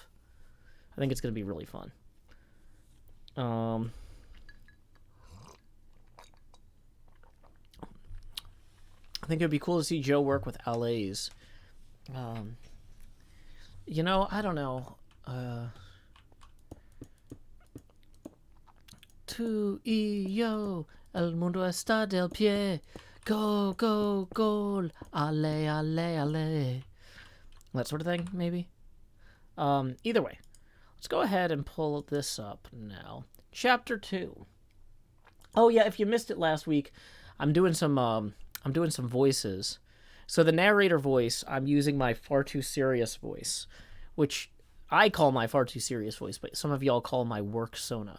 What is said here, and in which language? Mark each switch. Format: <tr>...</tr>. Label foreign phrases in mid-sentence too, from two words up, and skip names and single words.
<en>I think it's going to be really fun. I think it'd be cool to see Joe work with LAs. You know, I don't know.</en> <es>Tu y yo, el mundo está del pie.</es> <en>Go, go, gol. Ale, ale, ale. That sort of thing, maybe? Either way. Let's go ahead and pull this up now. Chapter 2. Oh yeah, if you missed it last week, I'm doing some voices. So the narrator voice, I'm using my far too serious voice, which I call my far too serious voice, but some of y'all call my work sona.</en>